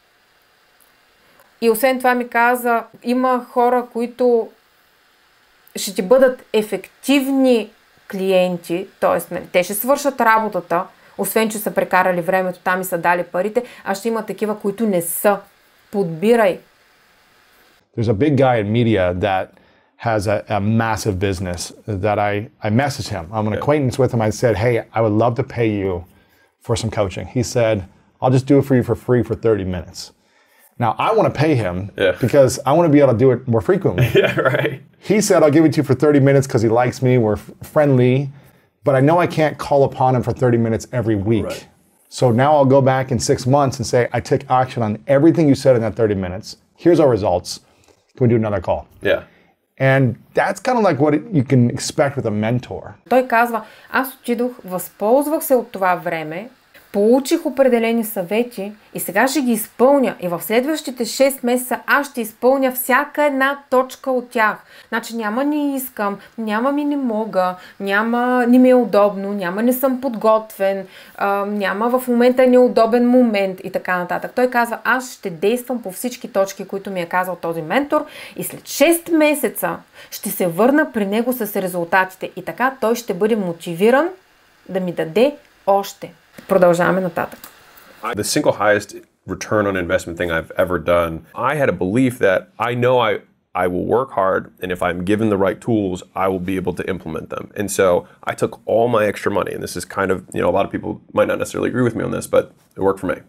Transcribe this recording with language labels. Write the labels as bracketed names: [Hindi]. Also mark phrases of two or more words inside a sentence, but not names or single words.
[Bulgarian] И освен това ми каза, има хора, които ще ти бъдат ефективни клиенти, т.е. те ще свършат работата, освен че са прекарали времето там и са дали парите, а ще има такива, които не са. Подбирай. [English] There's a big guy in media that has a massive business that I messaged him. I'm an acquaintance with him. I said, hey, I would love to pay you for some coaching. He said, I'll just do it for you for free for 30 minutes. Now, I want to pay him because I want to be able to do it more frequently. He said, I'll give it to you for 30 minutes because he likes me, we're friendly, but I know I can't call upon him for 30 minutes every week. So now I'll go back in 6 months and say, I took action on everything you said in that 30 minutes. Here's our results. Can we do another call? And that's kind of like what you can expect with a mentor. [Bulgarian] Той казва, аз отидох, възползвах се от това време, Получих определени съвети и сега ще ги изпълня. И в следващите 6 месеца аз ще изпълня всяка една точка от тях. Значи няма не искам, няма ми не мога, няма не ми е удобно, няма не съм подготвен, няма в момента неудобен момент и така нататък. Той казва, аз ще действам по всички точки, които ми е казал този ментор и след 6 месеца ще се върна при него с резултатите. И така той ще бъде мотивиран да ми даде още. Продължаваме нататък. [English] The single highest return on investment thing I've ever done, I had a belief that I know I will work hard, and if I'm given the right tools, I will be able to implement them. And so I took all my extra money, and this is kind of, a lot of people might not necessarily agree with me on this, but it worked for me.